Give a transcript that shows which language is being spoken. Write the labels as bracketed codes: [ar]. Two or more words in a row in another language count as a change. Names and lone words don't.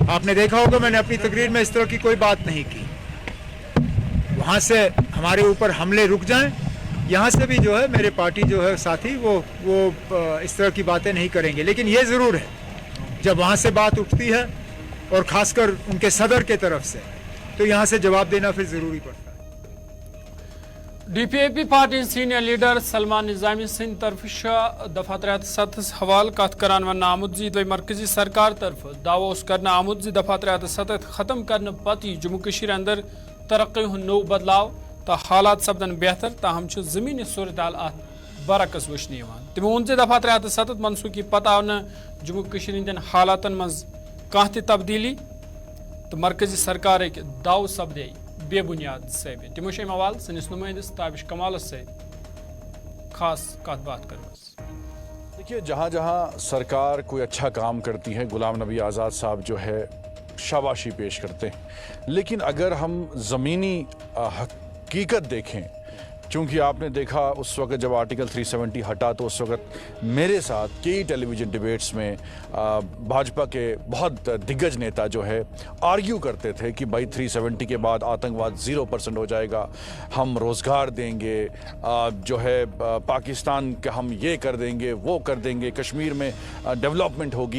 [hi] आपने देखा होगा मैंने अपनी तकरीर में इस तरह की कोई बात नहीं की। वहाँ से हमारे ऊपर हमले रुक जाएं, यहाँ से भी जो है मेरे पार्टी जो है साथी वो इस तरह की बातें नहीं करेंगे। लेकिन ये ज़रूर है जब वहाँ से बात उठती है और ख़ासकर उनके सदर के तरफ से, तो यहाँ से जवाब देना फिर ज़रूरी पड़ता है। [ks] DPAP [en] party senior leader [ks] सलमान निज़ामी सिंह तरफ दफा 73 हवाल कत करान वन आमुद मरकजी सरकार तरफ दावो करना आमुद दफा 73 खत्म करने पत जम्मू कशीर अंदर तरक्की नो बदलाव तो हालात सपदन बेहतर ताहम जमीनी सूरत हाल अत बरकस वुचन तमो वोन दफा 73 मनसूखी पत आव न जम्मू कशीर हंदन हालातन मज कह तब्दीली तो मरकजी सरकार दाव सपदे बेबुनियाद साबित। तमो हवाल सनिस नुमाइंदस ताबिश कमालस से खास कत बात कर। [hi] देखिए, जहाँ जहाँ सरकार कोई अच्छा काम करती है गुलाम नबी आज़ाद साहब जो है शाबाशी पेश करते हैं, लेकिन अगर हम ज़मीनी हकीकत देखें, चूँकि आपने देखा उस वक्त जब आर्टिकल 370 हटा तो उस वक्त मेरे साथ कई [en] television debates [hi] में भाजपा के बहुत दिग्गज नेता जो है आर्ग्यू करते थे कि भाई 370 के बाद आतंकवाद 0% हो जाएगा, हम रोज़गार देंगे, जो है पाकिस्तान का हम ये कर देंगे वो कर देंगे, कश्मीर में डेवलपमेंट होगी।